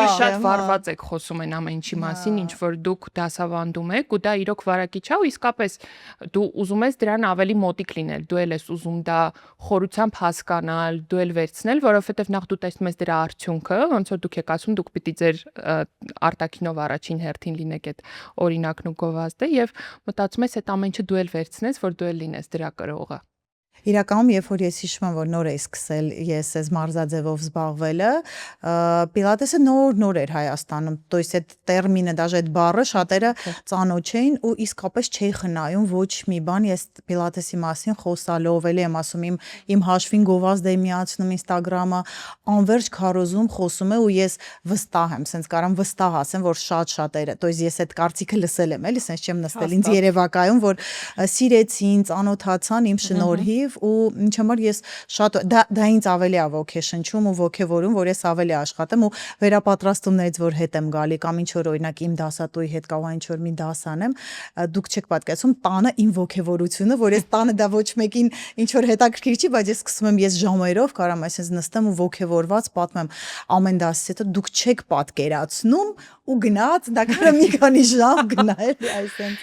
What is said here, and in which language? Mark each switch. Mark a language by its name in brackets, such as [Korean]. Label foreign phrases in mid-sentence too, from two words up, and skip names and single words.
[Armenian] Դուք շատ վարված եք խոսում այն ամեն ինչի մասին, ինչ որ դուք դասավանդում եք ու դա իրոք վարակիչ է ու իսկապես դու ուզում ես դրան ավելի մոտիկ լինել, դու էլ ես ուզում դա խորությամբ հասկանալ, դու էլ վերցնել, որովհետև նախ դու տեսնում ես դրա արդյունքը, ոնց որ դուք եք ասում, դուք պիտի ձեր արտաքինով առաջին հերթին լինեք այդ օրինակն ու գովազդը եւ մտածում ես այդ ամեն ինչը դու էլ վերցնես, որ դու էլ լինես դրա կրողը։ Իրականում, երբ որ ես հիշում եմ, որ նոր էի սկսել ես այս մարզաձևով զբաղվելը, պիլատեսը նոր էր Հայաստանում, [Russian] то есть [Armenian] այդ տերմինը, даже այդ բառը շատերը ծանոթ չէին ու իսկապես չէի խնայում ոչ մի բան, ես պիլատեսի մասին խոսալով էլի եմ ասում իմ հաշվին գովազդ եմ միացնում Instagram-ը, անverջ քարոզում խոսում է ու ես վստահ եմ, սենց կարամ վստահ ասեմ, որ շատ-շատերը, [Russian] то есть [Armenian] ես այդ կարծիքը լսել եմ, էլի, սենց չեմ նստել ինձ երևակայում, որ սիրեցին, ծանոթացան իմ շնորհիվ ու ինչ համար ես շատ դա ինձ ավելի է ոգեշնչում ու ոգևորում, որ ես ավելի աշխատեմ ու վերապատրաստումներից որ հետ եմ գալի կամ ինչ որ օրինակ իմ դասատուի հետ կարող ինչ որ մի դաս անեմ, դուք չեք պատկերացնում տանը իմ ոգևորությունը, որ ես տանը դա ոչ մեկին ինչ որ հետաքրքիր չի, բայց ես սկսում եմ ես ժամերով կարամ այսպես նստեմ ու ոգևորված պատմեմ ամեն դասից հետո դուք չեք պատկերացնում ու գնաց դա կարա մի քանի ժամ գնալ այսպես։